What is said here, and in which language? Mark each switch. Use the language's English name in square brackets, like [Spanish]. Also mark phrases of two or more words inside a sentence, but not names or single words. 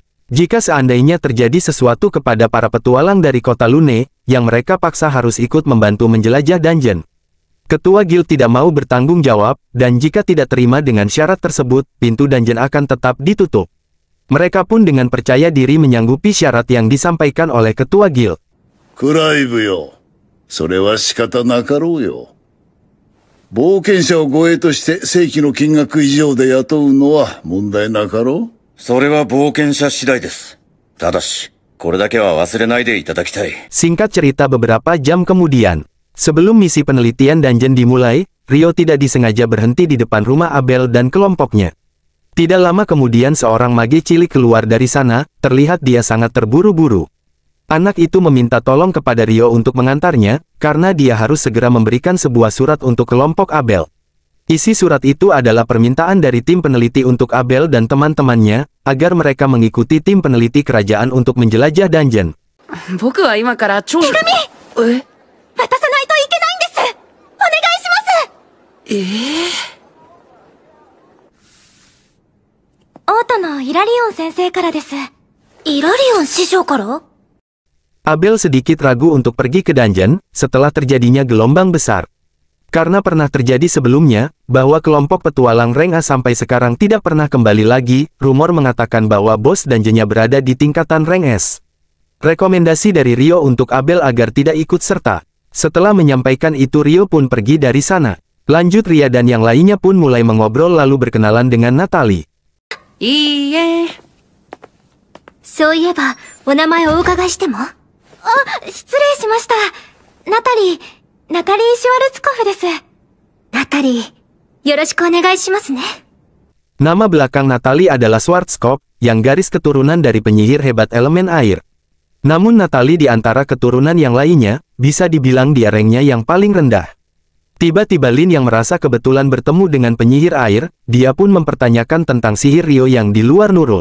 [Indonesian] Jika seandainya terjadi sesuatu kepada para petualang dari kota Lune, yang mereka paksa harus ikut membantu menjelajah dungeon. Ketua guild tidak mau bertanggung jawab, dan jika tidak terima dengan syarat tersebut, pintu dungeon akan tetap ditutup. Mereka pun dengan percaya diri menyanggupi syarat yang disampaikan oleh ketua guild. [Japanese] Kuraibu yo. それは仕方なかろうよ。冒険者を護衛として正規の金額以上で雇うのは問題なかろう。それは冒険者次第です。ただし、これだけは忘れないでいただきたい。 [Indonesian] Singkat cerita beberapa jam kemudian, sebelum misi penelitian dungeon dimulai, Ryo tidak disengaja berhenti di depan rumah Abel dan kelompoknya. Tidak lama kemudian seorang mage cilik keluar dari sana, terlihat dia sangat terburu-buru. Anak itu meminta tolong kepada Ryo untuk mengantarnya, karena dia harus segera memberikan sebuah surat untuk kelompok Abel. Isi surat itu adalah permintaan dari tim peneliti untuk Abel dan teman-temannya, agar mereka mengikuti tim peneliti kerajaan untuk menjelajah dungeon. [Japanese] 僕は今から超…手紙！渡さないといけないんです！お願いします！王都のイラリオン先生からです。イラリオン師匠から？ [Indonesian] Abel sedikit ragu untuk pergi ke dungeon, setelah terjadinya gelombang besar. Karena pernah terjadi sebelumnya, bahwa kelompok petualang rank A sampai sekarang tidak pernah kembali lagi, rumor mengatakan bahwa bos dungeonnya berada di tingkatan rank S. Rekomendasi dari Ryo untuk Abel agar tidak ikut serta. Setelah menyampaikan itu Ryo pun pergi dari sana. Lanjut Ria dan yang lainnya pun mulai mengobrol lalu berkenalan dengan Natalie. [Japanese] Iye. そういえば、お名前をお伺いしても？あ、失礼しました。ナタリーシュワルツコフです。ナタリー、よろしくお願いしますね。 [Indonesian] Nama belakang Natalie adalah Schwarzkopf, yang garis keturunan dari penyihir hebat elemen air. Namun Natalie di antara keturunan yang lainnya, bisa dibilang dia ranknya yang paling rendah. Tiba-tiba Lin yang merasa kebetulan bertemu dengan penyihir air, dia pun mempertanyakan tentang sihir Ryo yang di luar Nurul.